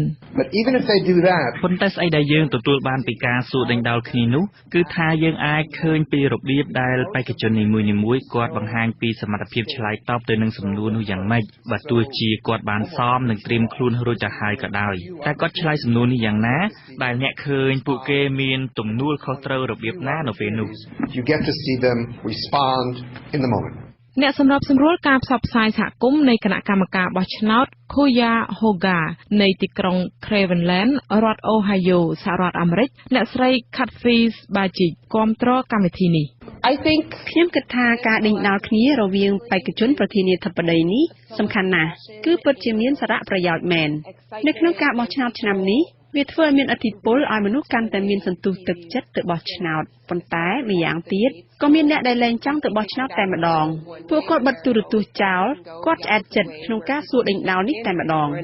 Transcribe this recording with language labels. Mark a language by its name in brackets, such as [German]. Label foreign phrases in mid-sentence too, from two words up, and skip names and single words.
[Khmer] ប៉ុន្តែស្អីដែលយើងទទួលបានពីការសួរដេញដោលគ្នានោះគឺថាយើងអាចឃើញពីរបៀបដែលបេក្ខជននីមួយៗគាត់បង្ហាញពីសមត្ថភាពឆ្លើយតបទៅនឹងសំណួរនោះយ៉ាងម៉េចបើទោះជាគាត់បានសមនឹងត្រៀមខ្លួនរួចទៅហើយក៏ដោយតែគាត់ឆ្លើយសំណួរនេះយ៉ាងណាដែលអ្នកឃើញពួកគេមានទំនួលខុសត្រូវរបៀបណានៅពេលនោះ [English] You get to see them respond in the moment [Khmer] អ្នកសម្របសម្រួលការផ្សព្វផ្សាយសហគមន៍នៃគណៈកម្មការបោះឆ្នោត Cuyahoga នៃទីក្រុង Cleveland រដ្ឋ Ohio សហរដ្ឋអាមេរិកអ្នកស្រី Kathy Bajic គាំទ្រកម្មវិធីនេះ ខ្ញុំគិតថាការដេញដោលគ្នារវាងបេក្ខជនប្រធានាធិបតីនេះសំខាន់ណាស់គឺពិតជាមានសារៈប្រយោជន៍មែននៅក្នុងការបោះឆ្នោតឆ្នាំនេះវាធ្វើឲ្យមានឥទ្ធិពលឲ្យមនុស្សកាន់តែមានសន្ទុះទឹកចិត្តទៅបោះឆ្នោតប៉ុន្តែម្យ៉ាងទៀតក៏មានអ្នកដែលលែងចង់ទៅបោះឆ្នោតតែម្ដងពួកគាត់បិទទូរទស្សន៍ចោលគាត់ឆ្អែតចិត្តក្នុងការសួរដេញដោលនេះតែម្ដង